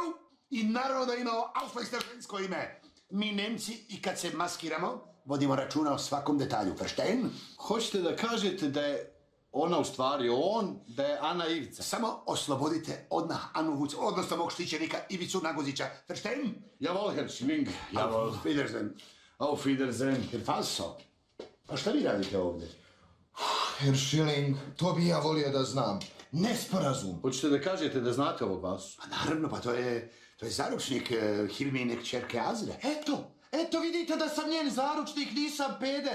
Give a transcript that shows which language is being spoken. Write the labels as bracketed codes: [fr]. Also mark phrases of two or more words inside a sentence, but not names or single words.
[bs] I naravno da imao ausweis na žensko ime. Mi Nemci i kad se maskiramo, vodimo računa o svakom detalju, verstehen? Hoćete da kažete da je ona u stvari on, da je Ana Ivica? Samo oslobodite odmah Anu Vuc, odnosno mog štićenika Ivicu Naguzića, verstehen? [de] Jawohl, Heršiling, jawohl. Wiedersehen. Auf Wiedersehen. [bs] Herr Faso, pa šta vi radite ovdje? Heršiling, to bi ja volio da znam. Nesporazum. Hoćete da kažete da znate ovog Vasu? Pa naravno, pa to je zaručnik Hilmine kćerke Azre. Eto, Eto vidite da sam njen zaručnik, nisam peder.